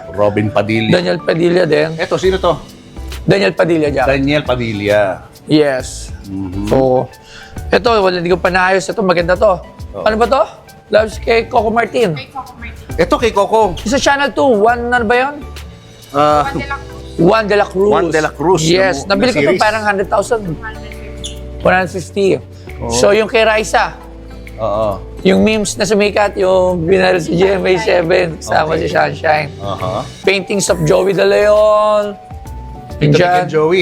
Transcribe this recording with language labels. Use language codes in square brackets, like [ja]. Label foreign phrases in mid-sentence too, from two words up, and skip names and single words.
[tl] Robin Padilla. Daniel Padilla din. Eto, sino to? Daniel Padilla dyan. Daniel Padilla. Yes. So, ito, hindi ko pa naayos. Ito, maganda to. Ano ba to? Loves kay Coco Martin. Kay Coco Martin. Eto kay Coco. Sa Channel 2, one na ba yun? Juan de la Cruz. Juan de la Cruz. Juan de la Cruz, Yes. na Nabili ko ito series. parang 100,000. 150. 150. So, yung kay Raisa, Oo. yung memes na sumikat, yung binara si GMA7, kasama si Sunshine. [en] Paintings of Joey De Leon. [tl] Ito Dyan. kay Joey.